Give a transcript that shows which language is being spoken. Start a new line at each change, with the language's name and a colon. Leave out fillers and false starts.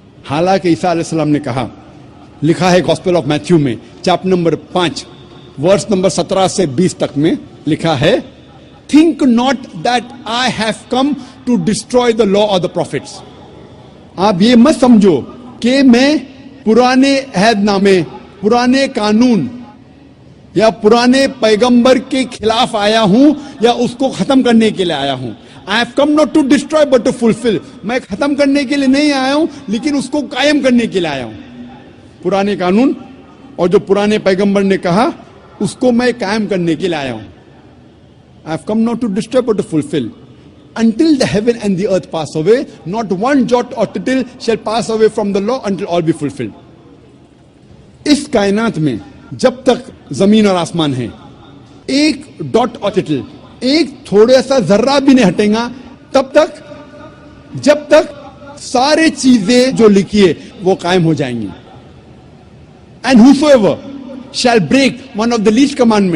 Urdu: حالانکہ عیسیٰ علیہ السلام نے کہا، لکھا ہے گاسپل آف میتھیو میں چیپٹر نمبر 5 ورس نمبر 17 سے 20 تک میں لکھا ہے،
English: think not that I have come to destroy the law of the prophets.
Urdu: آپ یہ مت سمجھو کہ میں پرانے عہد نامے، پرانے قانون یا پرانے پیغمبر کے خلاف آیا ہوں یا اس کو ختم کرنے کے لیے آیا ہوں.
English: I have come not to destroy but to fulfill.
Urdu: میں ختم کرنے کے لیے نہیں آیا ہوں لیکن اس کو قائم کرنے کے لیے آیا ہوں. پرانے قانون اور جو پرانے پیغمبر نے کہا اس کو میں قائم کرنے کے لیے آیا ہوں.
English: I have come not to destroy but to fulfill. Until the heaven and the earth pass away, not one jot or tittle shall pass away from the law until all be fulfilled.
Urdu: اس کائنات میں جب تک زمین اور آسمان ہیں، ایک dot اور ٹٹل، ایک تھوڑا سا ذرہ بھی نہیں ہٹے گا تب تک، جب تک سارے چیزیں جو لکھی ہے وہ قائم ہو جائیں گی.
English: And whosoever shall break one of the least commandments and teach men to do so shall be called least in the kingdom of heaven.